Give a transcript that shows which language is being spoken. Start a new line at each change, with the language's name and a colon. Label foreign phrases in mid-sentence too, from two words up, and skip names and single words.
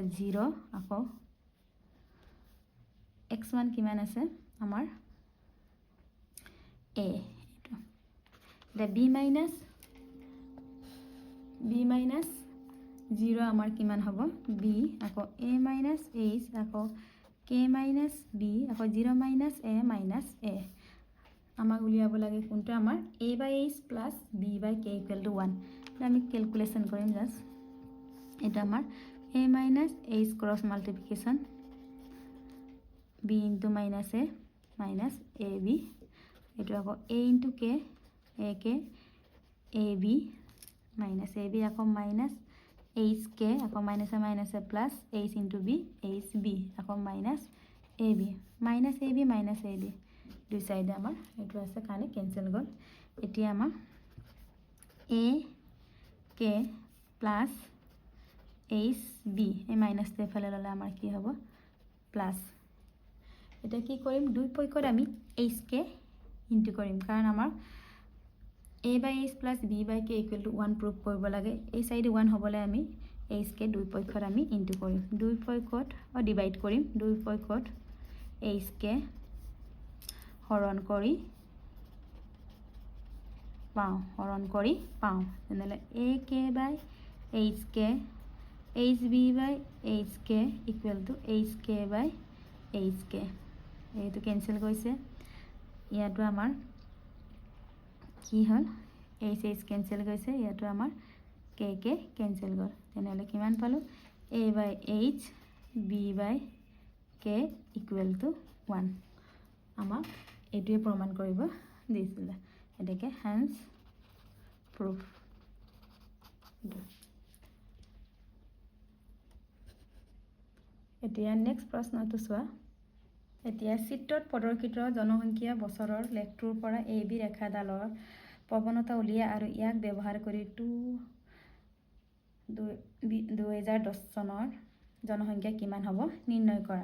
Assamese: 0 আকৌ x1 কিমান আছে আমাৰ? a। এতিয়া b minus 0 আমাৰ কিমান হ'ব? b আকৌ a minus h আকৌ k minus b আকৌ 0 minus a minus a। আমাক উলিয়াব লাগে কোনটো? আমাৰ
English: a by h plus b by k
Assamese: = 1। আমি কেলকুলেশ্যন কৰিম জাষ্ট। এটা আমাৰ a minus h
English: cross multiplication
Assamese: b into minus a minus ab এইটো আকৌ a into k ak ab minus ab আকৌ minus hk আকৌ minus a plus h into b hb আকৌ minus ab দুই সাইডে আমাৰ এইটো আছে কাৰণে কেনসেল গ'ল। এতিয়া আমাৰ
English: a k plus hb
Assamese: এই মাইনাসটো এফালে ল'লে আমাৰ কি হ'ব? প্লাস। এটা কি কৰিম? দুই পক্ষত আমি hk ইনটু কৰিম কাৰণ আমাৰ
English: a by h plus b by k
Assamese: = 1 প্ৰুভ কৰিব লাগে। এই সাইডে 1 হ'বলৈ আমি hk দুই পক্ষত আমি ইনটু কৰিম। দুই পক্ষত ডিভাইড কৰিম। দুই পক্ষত hk হৰণ কৰি পাওঁ। তেনেহ'লে
English: ak by hk hb by hk = hk by hk।
Assamese: এইটো কেনসেল গৈছে। ইয়াতো আমাৰ কি হ'ল? h কেনসেল গৈছে। ইয়াতো আমাৰ k কেনসেল গ'ল। তেনেহ'লে কিমান পালো? a by h b by k = 1। আমাক এইটোৱে প্ৰমাণ কৰিব দিছিলে। এটাকে
English: hence proof.
Assamese: এতিয়া নেক্সট প্ৰশ্নটো চোৱা। এতিয়া চিত্ৰত প্ৰদৰ্শিত জনসংখ্যা বছৰৰ লেখটোৰ পৰা AB ৰেখাডালৰ প্ৰৱণতা উলিয়া আৰু ইয়াক ব্যৱহাৰ কৰি 2010 চনৰ জনসংখ্যা কিমান হ'ব নিৰ্ণয় কৰা।